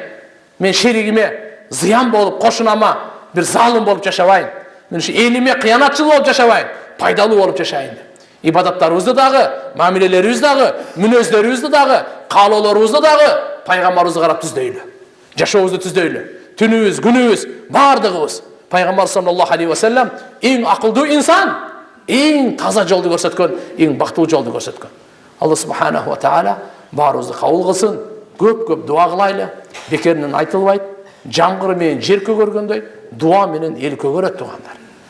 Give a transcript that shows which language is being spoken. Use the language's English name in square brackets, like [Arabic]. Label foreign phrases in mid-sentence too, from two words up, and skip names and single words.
[Kyrgyz] Мен шеригиме зыян болуп, кошунама бир залым болуп жашабайын. Мен ушу элиме кыянатчыл болуп жашабайын, пайдалуу болуп жашайын. Ибадаттарыбызды дагы, мамилелерибизди дагы, мүнөздөрүбүздү дагы, каалоолорубузду дагы пайгамбарыбызга карап түздөйлү. Жашообузду түздөйлү. Түнүбүз, күнүбүз, бардыгыбыз пайгамбар [Arabic] صلى الله عليه وسلم [Kyrgyz] эң акылдуу инсан, эң таза жолду көрсөткөн, эң бактылуу жолду көрсөткөн. Алла [Arabic] سبحانه وتعالى [Kyrgyz] баарыбызды кабыл кылсын. Көп дуа кылайлы. Бекеринен айтылбайт. Жамгыр менен жер көгөргөндөй, дуа менен эл көгөрөт туугандар.